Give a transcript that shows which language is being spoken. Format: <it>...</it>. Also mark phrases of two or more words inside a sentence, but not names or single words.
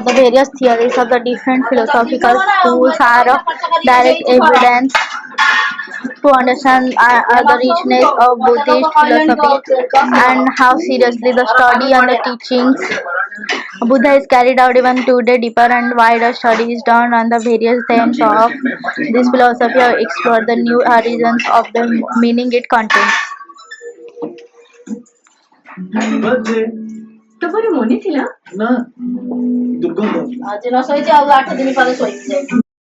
<en>The various theories of the different philosophical schools are direct evidence to understand the richness of Buddhist philosophy and how seriously the study and the teachings of Buddha is carried out even today. Deeper and wider studies done on the various themes of this philosophy have explored the new horizons of the meaning it contains.</en> <or>ତମର ମନେ ଥିଲା ନା ଦୁର୍ଗନ୍ଧ ଆଜି ନ ଶୋଇଛି ଆଉ 8 ଦିନ ପରେ ଶୋଇବି</or>